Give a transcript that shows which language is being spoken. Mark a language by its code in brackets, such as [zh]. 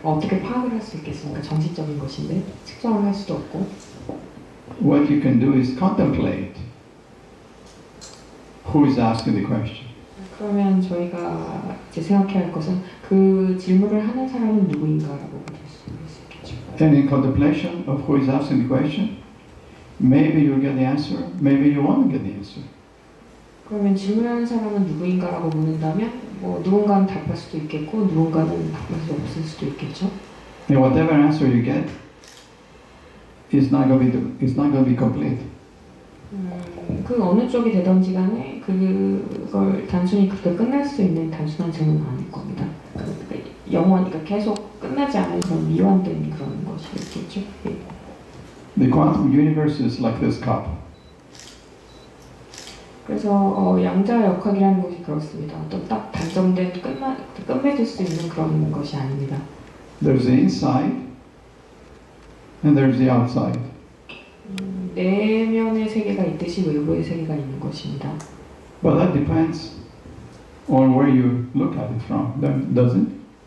[ko] 어떻게 파악을 할 수 있겠습니까? 정신적인 것인데 측정을 할 수도 없고. [en] What you can do is contemplate who is asking the question. [ko] 그러면 저희가 이제 생각해야 할 것은 그 질문을 하는 사람은 누구인가라고 볼 수 있겠죠. [en] And in contemplation of who is asking the question, maybe you'll get the answer, maybe you won't get the answer. [ko] 그러면 질문하는 사람은 누구인가라고 묻는다면 뭐 누군가는 답할 수도 있겠고 누군가는 답할 수 없을 수도 있겠죠. [en] And whatever answer you get is not going to be complete. [ko] 그 어느 쪽이 되던지 간에 그걸 단순히 그렇게 끝날 수 있는 단순한 질문은 아닐 겁니다. 그러니까 영원히 그러니까 계속 끝나지 않은 그런 미완된 그런 것이겠죠. 예. [en] The quantum universe is like this cup. [ko] 그래서 양자 역학이라는 것이 그렇습니다. 어떤 딱 단정된 끝맺을 수 있는 그런 것이 아닙니다. [en] There's the inside and there's the outside. [ko] 내면의 세계가 있듯이 외부의 세계가 있는 것입니다. [en] But that depends on where you look at it from, doesn't it?